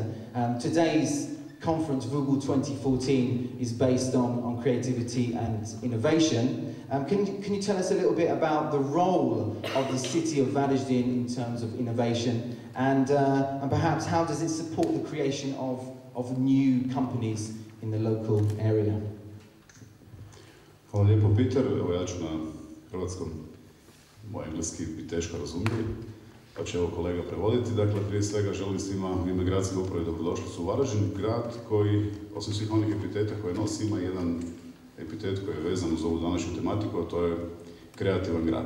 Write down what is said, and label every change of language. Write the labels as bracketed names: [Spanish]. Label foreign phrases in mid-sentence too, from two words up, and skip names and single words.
[English] Today's conference, Voogle 2014, is based on creativity and innovation. Can you tell us a little bit about the role of the city of Varazdin in terms of innovation, and perhaps how does it support the creation of new companies in the local area? [Croatian] Hvala lijepo, Peter. Evo ja ću na hrvatskom, moj engleski bi teško razumjeti, pa će evo kolega prevoditi. Dakle, prije svega želim svima u ime gradske uprave dobrodošlicu u Varaždin, grad koji, osim svih onih epiteta koje nosi, ima jedan epitet koji je vezan uz ovu današnju tematiku, a to je kreativan grad.